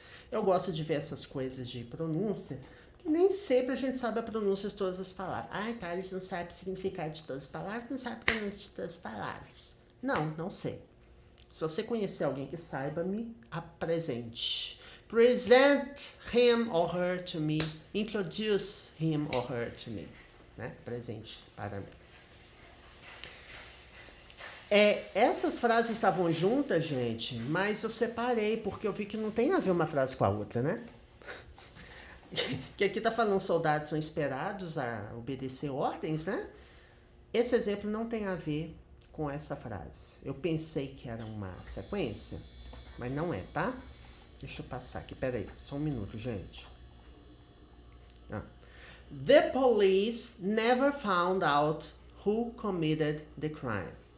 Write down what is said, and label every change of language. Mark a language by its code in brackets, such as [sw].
[pt] Eu gosto de ver essas coisas de pronúncia, porque nem sempre a gente sabe a pronúncia de todas as palavras. Ai, Thales não sabe o significado de todas as palavras, não sabe a pronúncia de todas as palavras. Não sei. Se você conhecer alguém que saiba, me apresente. [en] Present him or her to me. Introduce him or her to me. [pt] Né? Presente para mim. Essas frases estavam juntas, gente, mas eu separei, porque eu vi que não tem a ver uma frase com a outra, né? Que aqui tá falando soldados são esperados a obedecer ordens, né? Esse exemplo não tem a ver com essa frase. Eu pensei que era uma sequência, mas não é, tá? Deixa eu passar aqui, peraí, só um minuto, gente. [en] The police never found out who committed the crime.